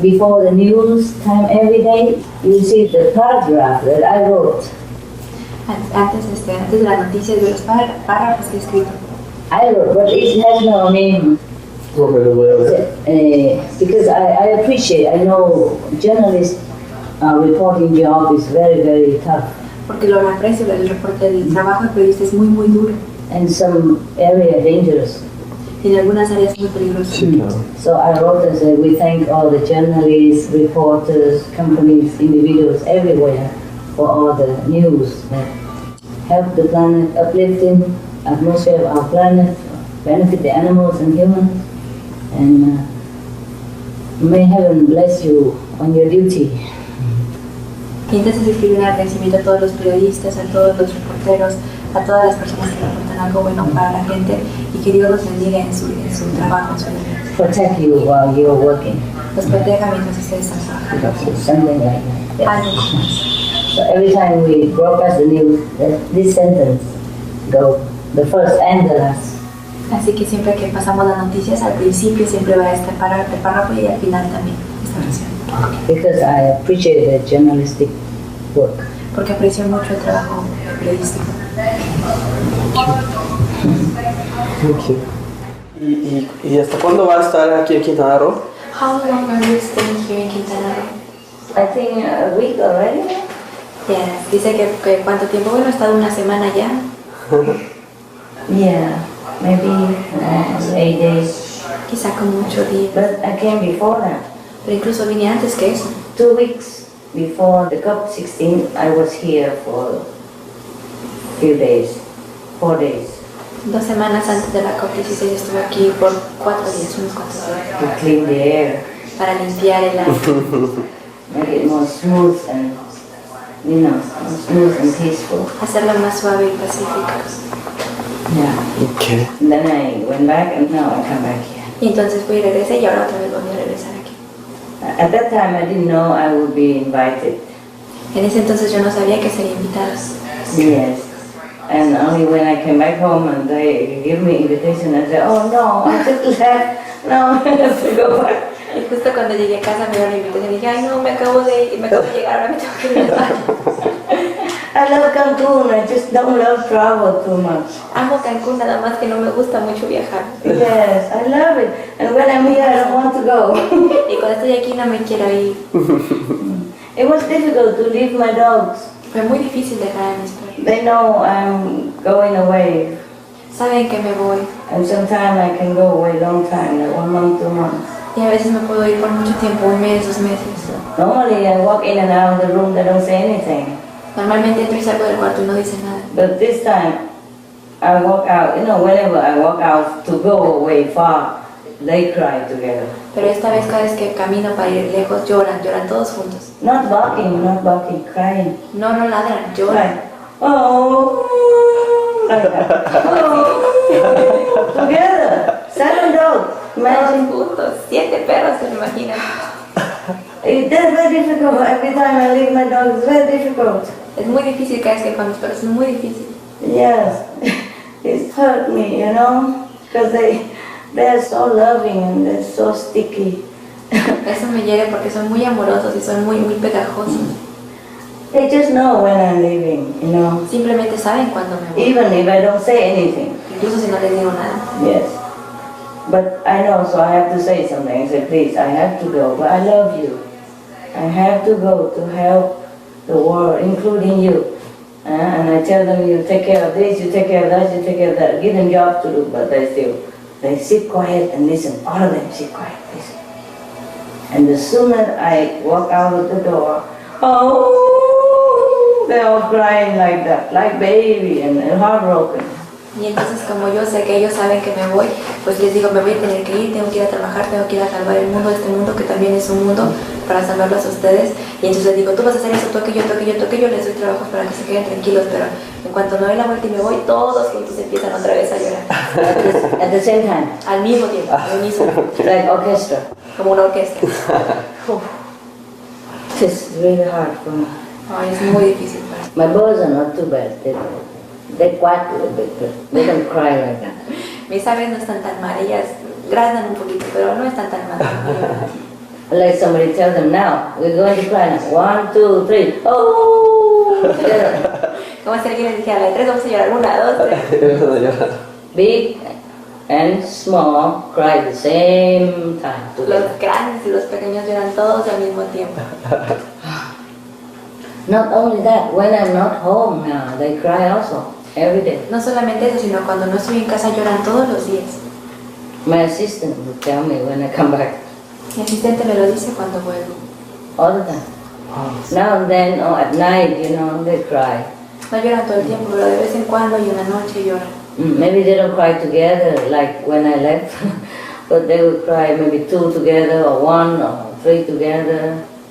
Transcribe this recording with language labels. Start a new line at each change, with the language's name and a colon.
English: Before the news time every day, you see the paragraph that I wrote.
Spanish: Antes de las noticias, de los párrafos que he escrito.
English: I wrote, but it has no name.
Spanish: Okay, lo voy a ver.
English: Because I appreciate, I know journalist reporting job is very, very tough.
Spanish: Porque lo aprecio, el trabajo de periodista es muy, muy duro.
English: And some area dangerous.
Spanish: En algunas áreas muy peligrosas. Sí, claro.
English: So I wrote and said, we thank all the journalists, reporters, companies, individuals everywhere for all the news that help the planet, uplifting atmosphere of our planet, benefit the animals and humans, and may heaven bless you on your duty.
Spanish: Y entonces escribió un agradecimiento a todos los periodistas, a todos los reporteros, a todas las personas que reportan algo bueno para la gente y que Dios los bendiga en su trabajo, en su vida.
English: Protect you while you're working.
Spanish: Los proteja mientras ustedes están trabajando.
English: Something like that.
Spanish: Algo como eso.
English: So every time we broadcast the news, this sentence go, the first and the last.
Spanish: Así que siempre que pasamos las noticias, al principio siempre va este párrafo y al final también esta oración.
English: Because I appreciate the journalistic work.
Spanish: Porque aprecio mucho el trabajo periodístico.
English: Okay.
Spanish: ¿Y hasta cuándo va a estar aquí en Quintana Roo?
English: How long are you staying here in Quintana Roo? I think a week already. Yes.
Spanish: Dice que cuánto tiempo. Bueno, he estado una semana ya.
English: Yeah, maybe 8 days.
Spanish: Quizá con mucho días.
English: But I came before that.
Spanish: Pero incluso vine antes que eso.
English: 2 weeks before the COP16, I was here for a few days, 4 days.
Spanish: 2 semanas antes de la COP16 estuve aquí por 4 días, unos cuantos días.
English: To clean the air,
Spanish: Para limpiar el aire.
English: make it more smooth and, more smooth and peaceful.
Spanish: Hacerlo más suave y pacífico.
English: Yeah. Okay. And then I went back and now I come back here.
Spanish: Y entonces fui y regresé y ahora otra vez voy a regresar aquí.
English: At that time I didn't know I would be invited.
Spanish: En ese entonces yo no sabía que sería invitada.
English: Yes. And only when I came back home and they give me invitation, I said, oh no, I just left. No, I have to go back.
Spanish: Y justo cuando llegué a casa me dieron la invitación y dije, ay no, me acabo de llegar, ahora me tengo que regresar.
English: I love Cancun, I just don't love travel too much.
Spanish: Amo Cancún, nada más que no me gusta mucho viajar.
English: Yes, I love it. And when I'm here, I don't want to go.
Spanish: Y cuando estoy aquí no me quiero ir.
English: It was difficult to leave my dogs.
Spanish: Fue muy difícil dejar a mis perros.
English: They know I'm going away.
Spanish: Saben que me voy.
English: And sometimes I can go away long time, like 1 month, 2 months.
Spanish: Y a veces me puedo ir por mucho tiempo, 1 mes, 2 meses.
English: Normally I walk in and out of the room, they don't say anything.
Spanish: Normalmente entro y salgo del cuarto y no dice nada.
English: But this time, I walk out, whenever I walk out to go away far, they cry together.
Spanish: Pero esta vez cada vez que camino para ir lejos lloran todos juntos.
English: Not barking, crying.
Spanish: No ladran, lloran.
English: Like, oh, like that. Oh, together, 7 dogs. Imagine.
Spanish: Todos juntos, 7 perros, se me imaginan.
English: It's very difficult. Every time I leave my dog, it's very difficult.
Spanish: Es muy difícil cada vez que con mis perros, es muy difícil.
English: Yes, it's hurt me, because they're so loving and they're so sticky.
Spanish: Eso me hiere porque son muy amorosos y son muy pegajosos.
English: They just know when I'm leaving,
Spanish: Simplemente saben cuando me voy.
English: even if I don't say anything.
Spanish: Incluso si no les digo nada.
English: Yes, but I know, so I have to say something. I say, please, I have to go, but I love you. I have to go to help the world, including you. And I tell them, you take care of this, you take care of that, you take care of that. Give them jobs to do, but they sit quiet and listen. All of them sit quiet, listen. And the sooner I walk out of the door, oh, they're all crying like that, like baby and heartbroken.
Spanish: Y entonces como yo sé que ellos saben que me voy, pues les digo, me voy a tener que ir, tengo que ir a trabajar, tengo que ir a salvar el mundo, este mundo que también es un mundo para salvarlos a ustedes. Y entonces les digo, tú vas a hacer eso, tú aquello, les doy trabajos para que se queden tranquilos, pero en cuanto me doy la vuelta y me voy, todos juntos empiezan otra vez a llorar.
English: At the same time.
Spanish: Al mismo tiempo, al mismo tiempo.
English: Like orchestra.
Spanish: Como una orquesta.
English: It's really hard for me.
Spanish: Ay, es muy difícil para mí.
English: My birds are not too bad. They quack a little bit, but they don't cry like that.
Spanish: Mis aves no están tan mal, ellas graznan un poquito, pero no están tan mal.
English: Like somebody tells them now, we're going to cry now. 1, 2, 3. Oh!
Spanish: Como si alguien les dijera, a la de 3 vamos a llorar, 1, 2, 3.
English: Big and small cry at the same time.
Spanish: Los grandes y los pequeños lloran todos al mismo tiempo.
English: Not only that, when I'm not home now, they cry also, every day.
Spanish: No solamente eso, sino cuando no estoy en casa lloran todos los días.
English: My assistant would tell me when I come back.
Spanish: Mi asistente me lo dice cuando vuelvo.
English: All the time. Now and then, or at night, they cry.
Spanish: No lloran todo el tiempo, pero de vez en cuando y una noche lloran.
English: Maybe they don't cry together like when I left, but they would cry maybe 2 together, or 1, or 3 together.